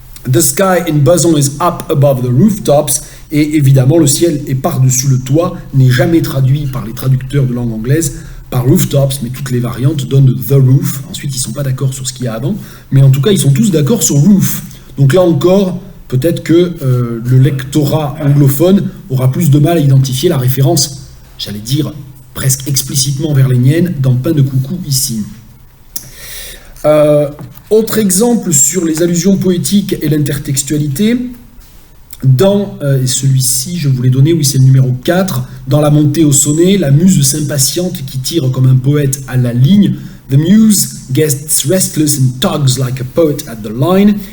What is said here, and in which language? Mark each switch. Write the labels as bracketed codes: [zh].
[en] The sky in Boson is up above the rooftops. [fr] Et évidemment, le ciel est par-dessus le toit, n'est jamais traduit par les traducteurs de langue anglaise par rooftops, mais toutes les variantes donnent the roof. Ensuite, ils ne sont pas d'accord sur ce qu'il y a avant, mais en tout cas, ils sont tous d'accord sur roof. Donc là encore, peut-être que le lectorat anglophone aura plus de mal à identifier la référence, j'allais dire presque explicitement verlénienne, dans Pain de coucou ici. Autre exemple sur les allusions poétiques et l'intertextualité, dans celui-ci, je vous l'ai donné, oui, c'est le numéro 4, dans la montée au sonnet, la muse s'impatiente qui tire comme un poète à la ligne. [en] The muse gets restless and tugs like a poet at the line.